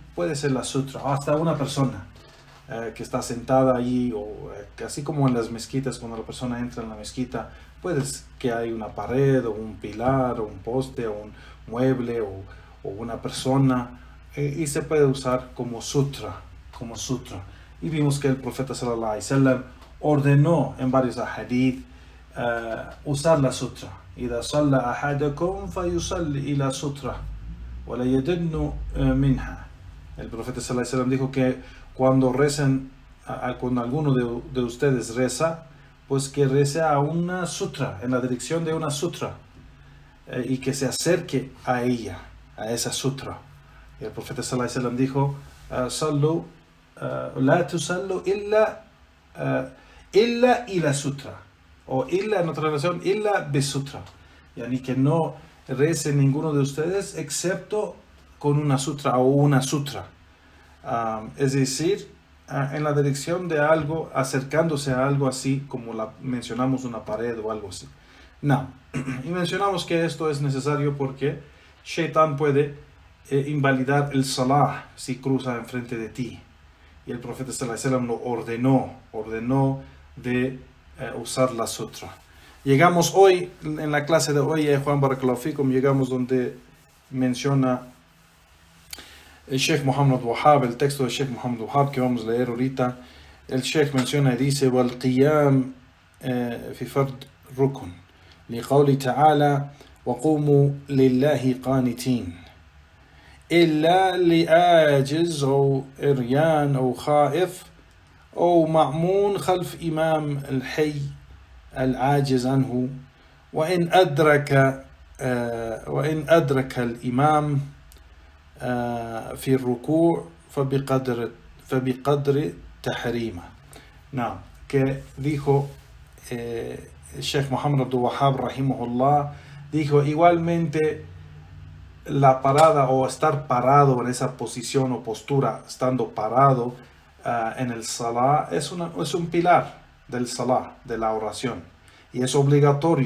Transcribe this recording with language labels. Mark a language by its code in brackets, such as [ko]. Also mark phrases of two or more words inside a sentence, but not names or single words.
[es] Puede ser la sutra, o hasta una persona que está sentada allí, o así como en las mezquitas, cuando la persona entra en la mezquita, puede que hay una pared o un pilar o un poste o un mueble o una persona, y se puede usar como sutra. Y vimos que el profeta [ar] صلى الله عليه وسلم [es] ordenó en varios hadith usar la sutra. [ar] إذا صلى أحدكم فيصلي إلى sutra ولا يدن منها. [es] El profeta [ar] صلى الله عليه وسلم [es] dijo que cuando recen, cuando alguno de ustedes reza, pues que rece a una sutra, en la dirección de una sutra, y que se acerque a ella, a esa sutra. Y el profeta [ar] صلى الله عليه وسلم [es] dijo: [ar] "صلوا، لا تصلوا إلا إلى سترة", [es] o illa en otra versión, [ar] إلا بسترة, [es] yani que no rece ninguno de ustedes excepto con una sutra o una sutra. Es decir, en la dirección de algo, acercándose a algo así, como mencionamos una pared o algo así. No. Y mencionamos que esto es necesario porque Shaitán puede invalidar el salah si cruza enfrente de ti. Y el profeta [ar] صلى الله عليه وسلم [es] lo ordenó de usar la sutra. Llegamos hoy, en la clase de hoy, Juan [ar] بارك الله فيكم, [es] llegamos donde menciona el Sheikh Muhammad Wahhab, el texto del Sheikh Muhammad Wahhab que vamos a leer ahorita. El Sheikh menciona y dice: [ar] وَالْقِيَامِ فِي فَرْض رُكُنْ لِقَوْلِ تَعَالَى وَقُومُوا لِلَّهِ قَانِتِينَ إِلَّا لِآجِزْ أو إريان أو خائف أو مأمون خلف إمام الحي العاجز عنه وإن أدرك الإمام في الركوع فبقدر تحريمه. نعم, [es] que dijo Sheikh Muhammad Abdul Wahhab rahimahullah, dijo igualmente la parada o estar parado en esa posición o postura, estando parado en el salah, es un pilar del salah, de la oración, y es obligatorio.